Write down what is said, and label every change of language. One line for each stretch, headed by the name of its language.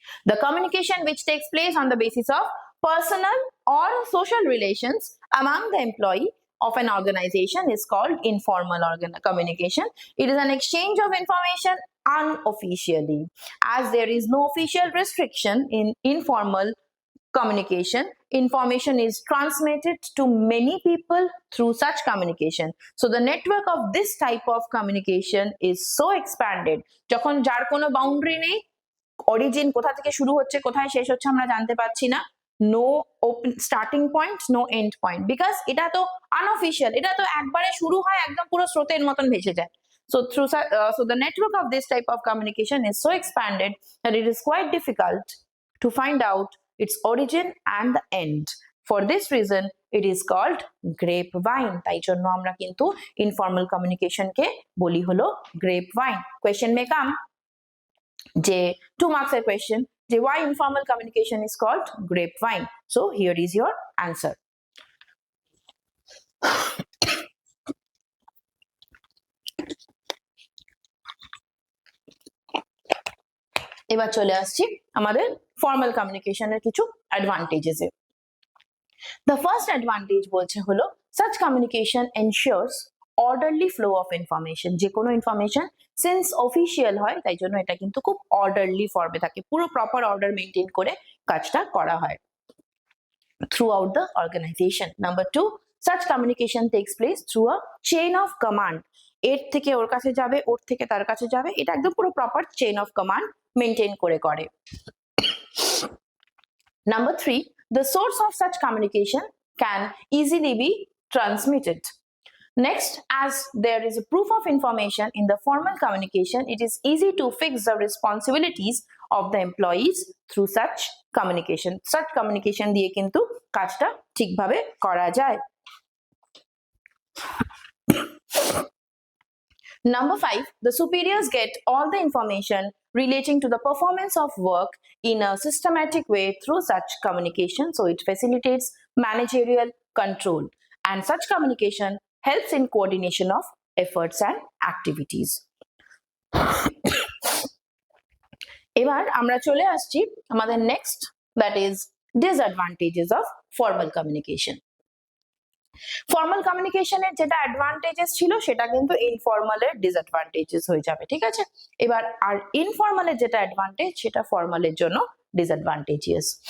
English: The communication which takes place on the basis of personal or social relations among the employee of an organization is called informal communication. It is an exchange of information unofficially. As there is no official restriction in informal communication, information is transmitted to many people through such communication. So the network of this type of communication is so expanded,
Bangla: যখন যার কোনো boundary নেই, origin কোথা থেকে শুরু হচ্ছে কোথায় শেষ হচ্ছে আমরা জানতে পারছি না,
English: no open starting point, no end point, because
Bangla: এটা তো আনঅফিশিয়াল, এটা তো একবারে শুরু হয় একদম পুরো স্রোতের মতন ভেসে যায়।
English: So the network of this type of communication is so expanded that it is quite difficult to find out its origin and the end. For this reason, it is called grapevine.
Bangla: তাই জন্য আমরা কিন্তু informal কমিউনিকেশনকে বলি হলো grapevine.
English: Question may come যে 2 marks এর question যে why informal communication is called grapevine. So here is your answer.
Bangla: এবার চলে আসছি আমাদের ফর্মাল কমিউনিকেশনের কিছু advantages A.
English: The first advantage
Bangla: বলছে হলো
English: such communication ensures orderly flow of information.
Bangla: যে কোনো ইনফরমেশন সিন্স অফিসিয়াল হয় তাই জন্য এটা কিন্তু খুব অর্ডারলি ফর্মে থাকে, পুরো প্রপার অর্ডার মেনটেন করে কাজটা করা হয়
English: throughout the organization. Number 2, such communication takes place through a chain of command.
Bangla: এর থেকে ওর কাছে যাবে, ওর থেকে তার কাছে যাবে, এটা একদম পুরো proper chain of command maintain করে করে।
English: Number 3, the source of such communication can easily be transmitted. Next, as there is a proof of information in the formal communication, it is easy to fix the responsibilities of the employees through such communication.
Bangla: Such communication দিয়ে কিন্তু কাজটা ঠিকভাবে করা যায়।
English: Number 5, the superiors get all the information relating to the performance of work in a systematic way through such communication, so it facilitates managerial control, and such communication helps in coordination of efforts and activities.
Bangla: এবার আমরা চলে আসছি আমাদের next,
English: that is disadvantages of formal communication.
Bangla: Formal কমিউনিকেশনের যেটা advantages ছিল সেটা কিন্তু ইনফর্মালের ডিসঅ্যাডভান্টেজেস হয়ে যাবে, ঠিক আছে? এবার আর ইনফর্মালের যেটা অ্যাডভান্টেজ সেটা ফর্মালের জন্য ডিসঅ্যাডভান্টেজিয়াস।